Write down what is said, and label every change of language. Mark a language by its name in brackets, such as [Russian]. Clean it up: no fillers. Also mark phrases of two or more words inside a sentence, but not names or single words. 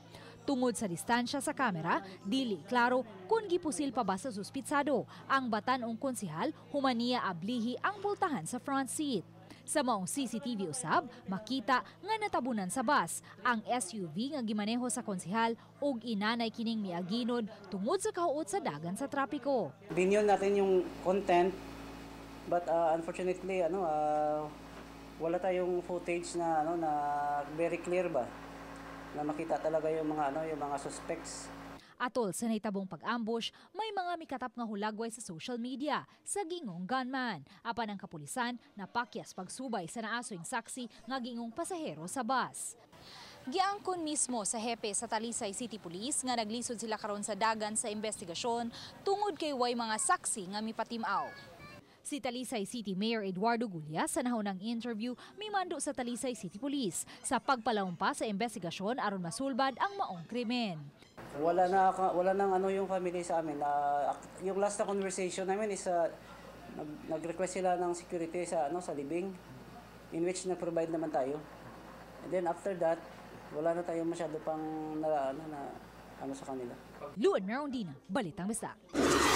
[Cebuano] Tungod sa distansya sa kamera, dili klaro kung gipusil pa ba sa suspitsado. Ang batanong konsehal, humaniya ablihi ang pultahan sa front seat. Sa maong CCTV usab, makita nga natabunan sa bus ang SUV nga gimaneho sa konsehal ug inanay kining miaginod tungod sa kahuot sa dagan sa trapiko. [Filipino] Binyon natin yung content [English] but unfortunately [Filipino] wala tayong footage na na [English] very clear [Filipino] ba na makita talaga yung mga suspects. [Cebuano] Atol sa nahitabong pag-ambush, may mga mikatap nga hulagway sa [English] social media [Cebuano] sa gingong gunman. Apan ang kapulisan napakyas pagsubay sa naasoing saksi nga gingong pasahero sa bus. Giangkon mismo sa hepe sa Talisay City Police nga naglisod sila karon sa dagan sa investigasyon tungod kay way mga saksi nga mipatimaw. Si Talisay City Mayor Eduardo Gulia sa nahunang interview mimando sa Talisay City Police sa pagpalawompa sa investigasyon aron masulbad ang maong krimen. [Filipino] Wala nang yung family sa amin. Yung last na conversation namin is nag-request sila ng security sa libing [English] in which [Filipino] na-provide naman tayo. [English] And then after that, [Filipino] wala na tayo masyado pang sa kanila. Luan Merondina, Balitang Bisdak.